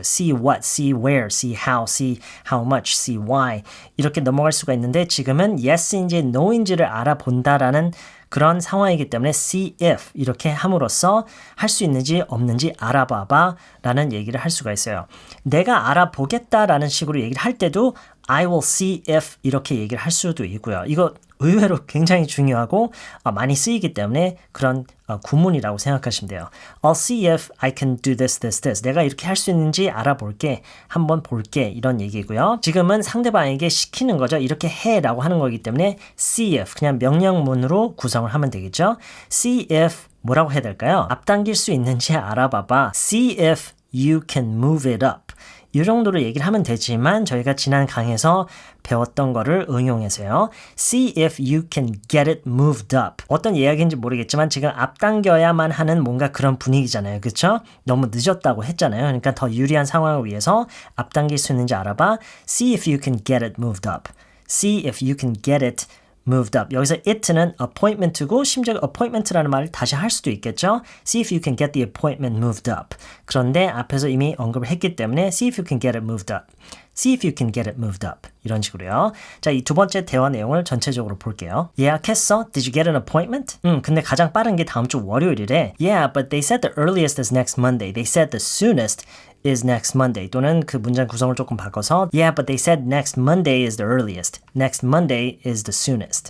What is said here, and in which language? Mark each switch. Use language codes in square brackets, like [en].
[ko] see what, see where, see how, see how much, see why 이렇게 넘어갈 수가 있는데 지금은 yes인지 no인지를 알아본다라는 그런 상황이기 때문에 see if 이렇게 함으로써 할 수 있는지 없는지 알아봐봐 라는 얘기를 할 수가 있어요. 내가 알아보겠다라는 식으로 얘기를 할 때도 I will see if 이렇게 얘기를 할 수도 있고요. 이거 의외로 굉장히 중요하고 많이 쓰이기 때문에 그런 구문이라고 생각하시면 돼요. [en] I'll see if I can do this, this, this. [ko] 내가 이렇게 할 수 있는지 알아볼게. 한번 볼게. 이런 얘기고요. 지금은 상대방에게 시키는 거죠. 이렇게 해라고 하는 거기 때문에 see if 그냥 명령문으로 구성을 하면 되겠죠. see if 뭐라고 해야 될까요? 앞당길 수 있는지 알아봐봐. [en] See if you can move it up. [ko] 이 정도로 얘기를 하면 되지만 저희가 지난 강에서 배웠던 거를 응용해서요. [en] See if you can get it moved up. [ko] 어떤 이야기인지 모르겠지만 지금 앞당겨야만 하는 뭔가 그런 분위기잖아요. 그렇죠? 너무 늦었다고 했잖아요. 그러니까 더 유리한 상황을 위해서 앞당길 수 있는지 알아봐. [en] See if you can get it moved up. See if you can get it moved up. [ko] 여기서 it는 appointment고 심지어 appointment라는 말을 다시 할 수도 있겠죠. [en] See if you can get the appointment moved up. [ko] 그런데 앞에서 이미 언급을 했기 때문에 [en] see if you can get it moved up. See if you can get it moved up. [ko] 이런 식으로요. 자, 이 두 번째 대화 내용을 전체적으로 볼게요. 예약했어? [en] Did you get an appointment? [ko] 근데 가장 빠른 게 다음 주 월요일이래. [en] Yeah, but they said the earliest is next Monday. They said the soonest is next Monday. [ko] 또는 그 문장 구성을 조금 바꿔서 [en] Yeah, but they said next Monday is the earliest. Next Monday is the soonest.